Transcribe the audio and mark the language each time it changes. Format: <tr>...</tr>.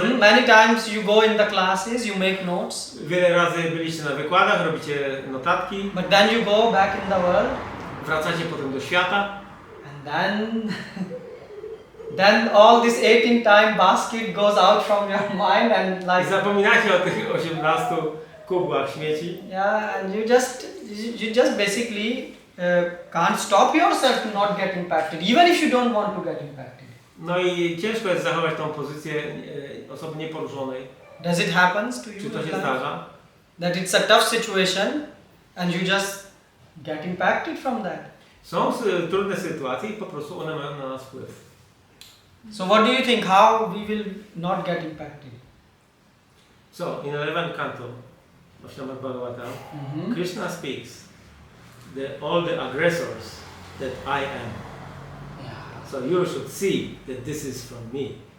<en>Many times you go in the classes, you make notes.</en> <pl>Wiele razy byliście na wykładach, robicie notatki.</pl> <en>But then you go back in the world.</en> <pl>Wracacie potem do świata.</pl> <en>And then all this 18-time basket goes out from your mind and</en> <pl>I zapominacie o tych 18 kubłach śmieci.</pl> <en>Yeah, and you just basically can't stop yourself to not get impacted, even if you don't want to get impacted.</en> <pl>No i ciężko jest zachować tą pozycję osoby nieporuszonej.</pl> <en>Does it happen to you?</en> <pl>Czy to się zdarza?</pl> <en>That it's a tough situation and you just get impacted from that.</en> <pl>Są trudne sytuacje i po prostu one mają na nas wpływ.</pl> <en>So what do you think? How we will not get impacted? So, in 11th canto of Srimad Bhagavatam, Krishna speaks all the aggressors that I am. Yeah. So you should see that this is from me.</en>